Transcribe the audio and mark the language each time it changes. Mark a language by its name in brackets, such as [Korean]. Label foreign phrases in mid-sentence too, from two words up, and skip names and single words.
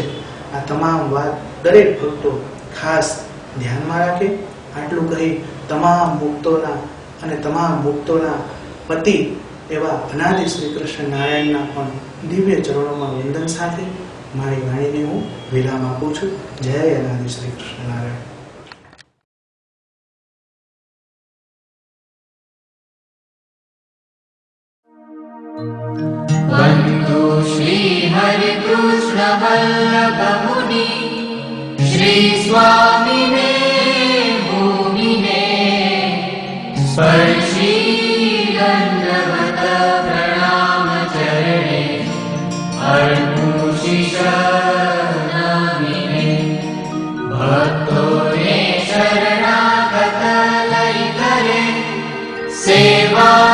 [Gujarati] આ તમામ વાત દરેક ભક્તો ખાસ ધ્યાનમાં રાખે. આટલું કહી તમામ મુક્તોના અને તમામ મુક્તોના પતિ એવા અનાદિ શ્રી કૃષ્ણ નારાયણના પણ દિવ્ય ચરણોમાં વંદન સાથે મારી વાણીને હું વિરામ આપું છું. જય અનાદિ શ્રી કૃષ્ણ નારાયણ. વંદો શ્રી હરિ કૃષ્ણ વલ્લભ મુનિ શ્રી સ્વામીને ભૂમિને સ્પર્શી દંડવત પ્રણામ ચરણે અર્પુશિષ નમીને ભક્તોને શરણાગત લય કરે સેવા